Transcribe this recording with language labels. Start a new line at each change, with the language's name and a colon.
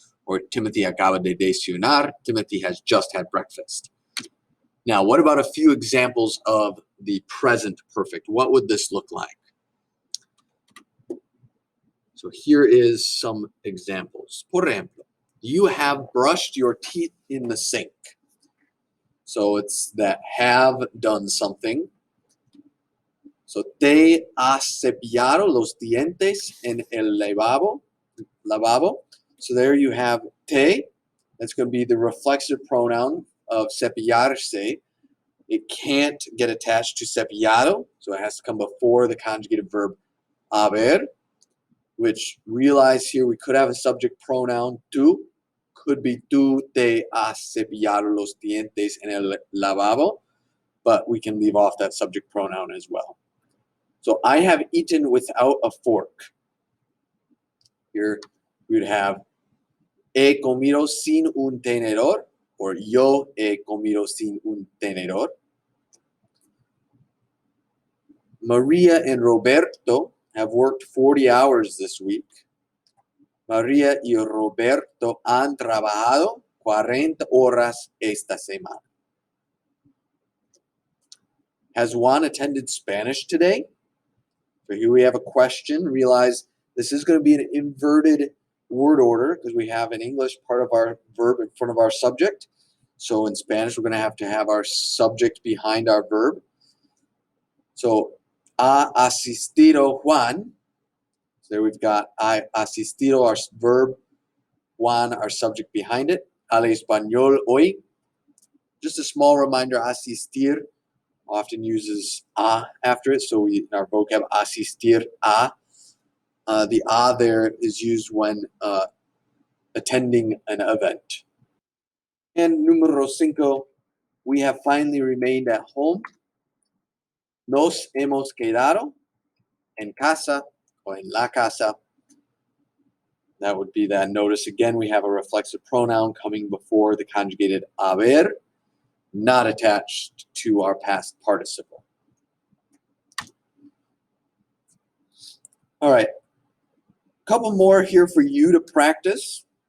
Spanish: Or Timothy acaba de desayunar.
English: Timothy has just had breakfast. Now, what about a few examples of the present perfect? What would this look like? So here is some examples.
Spanish: Por ejemplo,
English: you have brushed your teeth in the sink. So it's that have done something.
Spanish: So te has cepillado los dientes en el lavabo.
English: So there you have te. That's going to be the reflexive pronoun of cepillarse. It can't get attached to cepillado, so it has to come before the conjugated verb haber, which realize here we could have a subject pronoun tú. Could be
Spanish: tú te has cepillado los dientes en el lavabo,
English: but we can leave off that subject pronoun as well. So I have eaten without a fork. Here we would have
Spanish: he comido sin un tenedor,
English: or
Spanish: yo he comido sin un tenedor.
English: Maria and Roberto have worked 40 hours this week.
Spanish: Maria y Roberto han trabajado 40 horas esta semana.
English: Has Juan attended Spanish today? So here we have a question. Realize this is going to be an inverted word order because we have in English part of our verb in front of our subject. So in Spanish, we're going to have our subject behind our verb. So,
Spanish: ha asistido Juan.
English: So there we've got
Spanish: ha asistido,
English: our verb, Juan, our subject behind it.
Spanish: Al español hoy.
English: Just a small reminder, asistir often uses a after it. So in our vocab, asistir a. The a there is used when attending an event. And número 5, we have finally remained at home.
Spanish: Nos hemos quedado en casa or en la casa.
English: That would be that. Notice again, we have a reflexive pronoun coming before the conjugated haber, not attached to our past participle. All right, a couple more here for you to practice.